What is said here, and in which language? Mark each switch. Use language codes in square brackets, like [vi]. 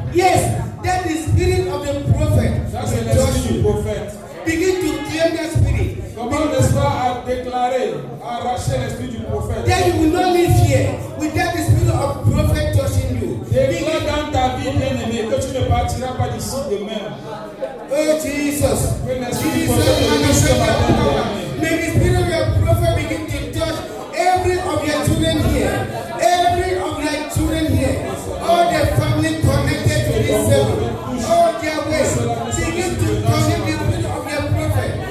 [en] Yes, that is the spirit of the prophet. [fr] Ça, c'est l'esprit du prophète. [en] Begin to claim that spirit. [fr] Comment n'est-ce pas à déclarer, à arracher l'esprit du prophète? [en] Then you will not live here without the spirit of prophet touching you. [fr] Déclare dans ta vie, bien-aimé, que tu ne partiras pas d'ici demain. [en] Oh Jesus. [fr] Que l'esprit du [en] Jesus, [fr] prophète te touche ce matin, bien-aimé. [en] may the spirit of your prophet begin to touch every of your children here. Every of your children here. All the family connected to this service. Oh Yahweh, begin to connect the spirit of your prophet.